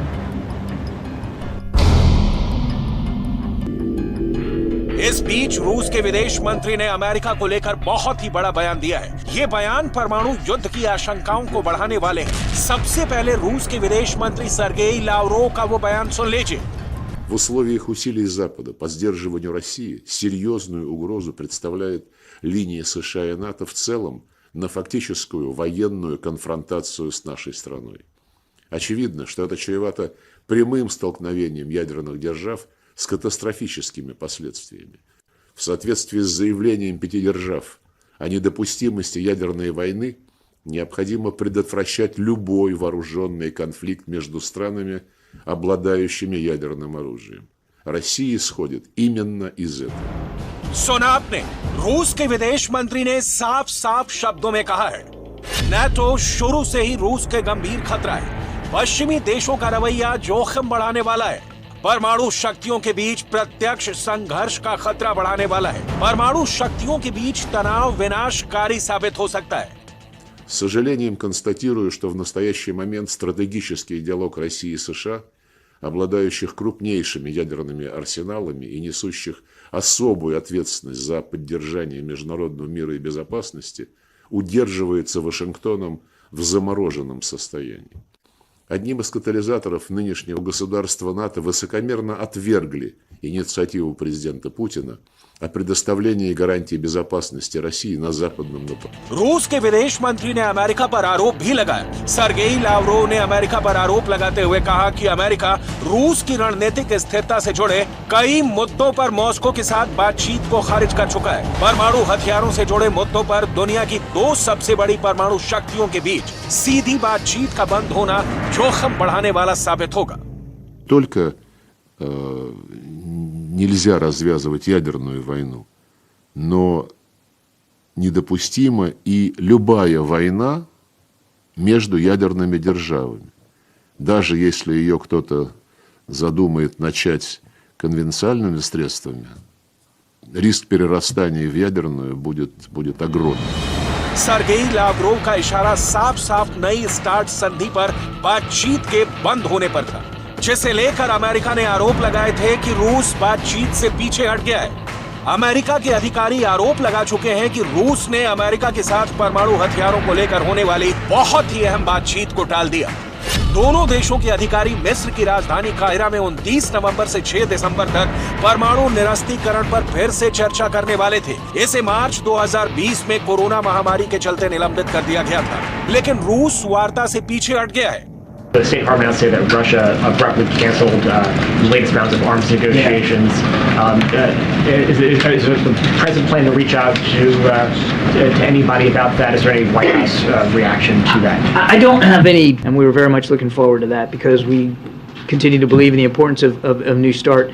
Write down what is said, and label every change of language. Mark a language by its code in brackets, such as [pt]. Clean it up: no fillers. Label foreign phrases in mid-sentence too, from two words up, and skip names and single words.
[hi] इस बीच रूस के विदेश मंत्री ने अमेरिका को लेकर बहुत ही बड़ा बयान दिया है। ये बयान परमाणु युद्ध की आशंकाओं को बढ़ाने वाले हैं। सबसे पहले रूस के विदेश मंत्री सर्गेई लावरोव का वो बयान सुन लीजिए। [ru] В условиях усилий Запада по сдерживанию России серьезную угрозу представляет линия США и НАТО в целом, на фактическую военную конфронтацию с нашей страной. Очевидно, что это чревато прямым столкновением ядерных держав с катастрофическими последствиями. В соответствии с заявлением 5 держав о недопустимости ядерной войны, необходимо предотвращать любой вооруженный конфликт между странами, обладающими ядерным оружием. Россия исходит именно из этого. [hi] सुना आपने, रूस के विदेश मंत्री ने साफ साफ शब्दों में कहा है, नाटो शुरू से ही रूस के गंभीर खतरा है। पश्चिमी देशों का रवैया जोखिम बढ़ाने वाला है। परमाणु शक्तियों के बीच प्रत्यक्ष संघर्ष का खतरा बढ़ाने वाला है। परमाणु शक्तियों के बीच तनाव विनाशकारी साबित हो सकता है। [ru] С сожалением констатирую, что в настоящий момент стратегический диалог России и США, обладающих крупнейшими ядерными арсеналами и несущих особую ответственность за поддержание международного мира и безопасности, удерживается Вашингтоном в замороженном состоянии. Одним из катализаторов нынешнего государства НАТО высокомерно отвергли инициативу президента Путина о предоставлении гарантий безопасности России на западном направлении. [hi] रूस के विदेश मंत्री ने अमेरिका पर आरोप भी लगाया। सर्गेई लावरोव ने अमेरिका पर आरोप लगाते हुए कहा कि अमेरिका रूस की रणनीतिक स्थिरता से जुड़े कई मुद्दों पर मॉस्को के साथ बातचीत को खारिज कर चुका है। परमाणु हथियारों से जुड़े मुद्दों पर दुनिया की 2 सबसे बड़ी परमाणु शक्तियों के बीच सीधी बातचीत का बंद होना जोखिम बढ़ाने वाला साबित होगा। [ru] Только нельзя развязывать ядерную войну, но недопустима и любая война между ядерными державами. Даже если ее кто-то задумает начать конвенциальными средствами, риск перерастания в ядерную будет огромным. [hi] सर्गेई लावरोव का इशारा साफ साफ नई स्टार्ट संधि पर बातचीत के बंद होने पर था, जिसे लेकर अमेरिका ने आरोप लगाए थे कि रूस बातचीत से पीछे हट गया है। अमेरिका के अधिकारी आरोप लगा चुके हैं कि रूस ने अमेरिका के साथ परमाणु हथियारों को लेकर होने वाली बहुत ही अहम बातचीत को टाल दिया। दोनों देशों के अधिकारी मिस्र की राजधानी काहिरा में 29 नवंबर से 6 दिसंबर तक परमाणु निरस्त्रीकरण पर फिर से चर्चा करने वाले थे। इसे मार्च 2020 में कोरोना महामारी के चलते निलंबित कर दिया गया था, लेकिन रूस वार्ता से पीछे हट गया है। [en] The State Department announced today that Russia abruptly canceled the latest rounds of arms negotiations. Is the president planning to reach out to anybody about that? Is there any White House reaction to that? I don't have any, and we were very much looking forward to that because we continue to believe in the importance of New START.